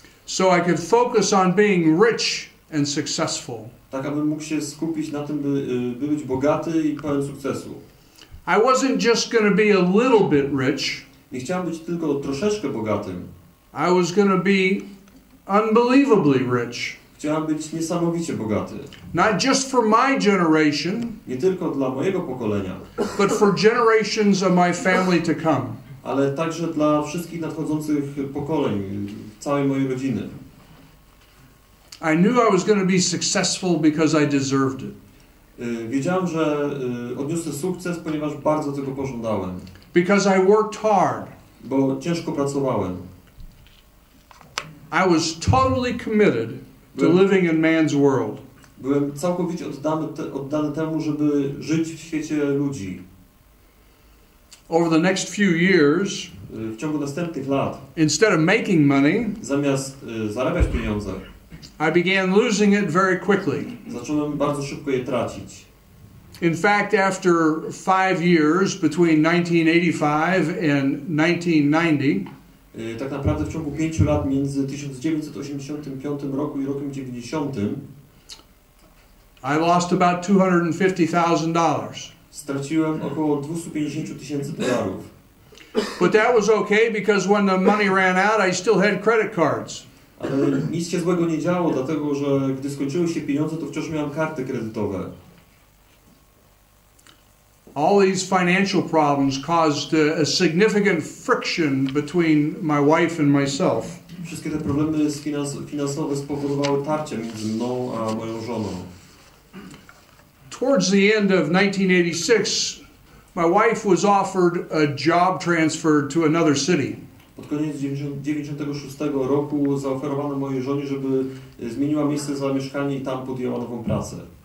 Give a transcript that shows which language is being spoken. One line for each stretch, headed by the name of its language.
English: So I could focus on being rich and successful.
Polish: Tak, abym mógł się skupić na tym, by być bogaty i pełen sukcesu.
English: I wasn't just going to be a little bit rich.
Polish: Nie chciałem być tylko troszeczkę bogatym.
English: I was going to be unbelievably rich.
Polish: Chciałem być niesamowicie bogaty.
English: Not just for my generation,
Polish: Nie tylko dla mojego pokolenia,
English: but for generations of my family to come.
Polish: ale także dla wszystkich nadchodzących pokoleń, całej mojej rodziny.
English: I knew I was going to be successful because I deserved it.
Polish: Wiedziałem, że odniosę sukces, ponieważ bardzo tego pożądałem.
English: Because I worked hard.
Polish: Bo ciężko pracowałem.
English: I was totally committed to living in man's world.
Polish: Byłem całkowicie oddany temu, żeby żyć w świecie ludzi.
English: Over the next few years,
Polish: w ciągu następnych lat,
English: instead of making money,
Polish: zamiast zarabiać pieniądze,
English: I began losing it very quickly.
Polish: Zacząłem bardzo szybko je tracić.
English: In fact, after 5 years between 1985 and 1990,
Polish: tak naprawdę w ciągu 5 lat między 1985 roku i rokiem 90
English: I lost about $250,000.
Polish: Straciłem około $250,000.
English: But that was okay because when the money ran out, I still had credit cards.
Polish: Ale nic się złego nie działo, dlatego że gdy skończyły się pieniądze, to wciąż miałem karty kredytowe.
English: All these financial problems caused a significant friction between my wife and myself.
Polish: Wszystkie te problemy finansowe spowodowały tarcie między mną a moją żoną.
English: Towards the end of 1986, my wife was offered a job transfer to another city.
Polish: Pod koniec 1996 roku zaoferowano mojej żonie, żeby zmieniła miejsce zamieszkania i tam podjęła nową pracę.